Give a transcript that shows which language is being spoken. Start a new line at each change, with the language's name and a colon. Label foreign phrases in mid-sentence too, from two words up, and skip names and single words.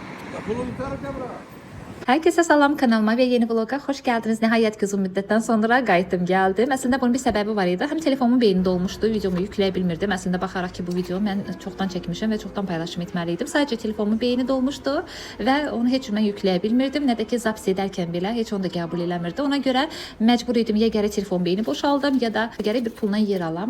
Turkish: Herkese salam, kanalıma ve yeni vloga hoş geldiniz.
Azerbaijani: Nihayet uzun müddətten sonra qayıtdım geldim. Əslində bunun bir səbəbi var idi. Həm telefonumun beyni dolmuşdu, videomu yükləyə bilmirdim. Əslində baxaraq ki bu video mən çoxdan çəkmişəm və çoxdan paylaşım etməliydim. Sadəcə telefonumun beyni dolmuşdu və onu heç cür mən yükləyə bilmirdim. Nə də ki zaps edərkən belə heç onu da qəbul eləmirdi. Ona görə məcbur idim ya gərək telefon beyni boşaldım ya da gərək bir pulla yer alam.